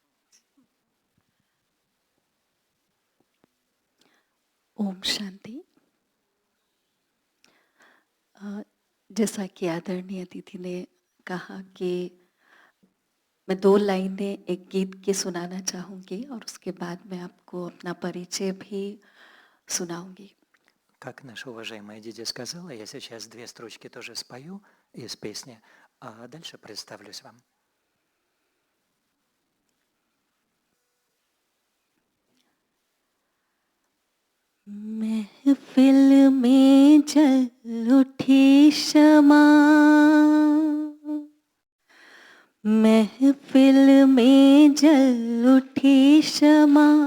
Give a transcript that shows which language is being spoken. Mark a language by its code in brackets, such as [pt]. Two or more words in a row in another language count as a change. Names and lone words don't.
[hi] ओम शांति। जैसा कि आदरणीय अतिथि ने कहा कि मैं 2 लाइनें एक गीत के सुनाना चाहूँगी और उसके बाद मैं आपको अपना परिचय भी सुनाऊंगी। [ru] Как наша уважаемая Диди сказала, я сейчас 2 строчки тоже спою из песни, а дальше представлюсь вам. [hi] महफिल में जल उठी शमा महफिल में जल उठी शमा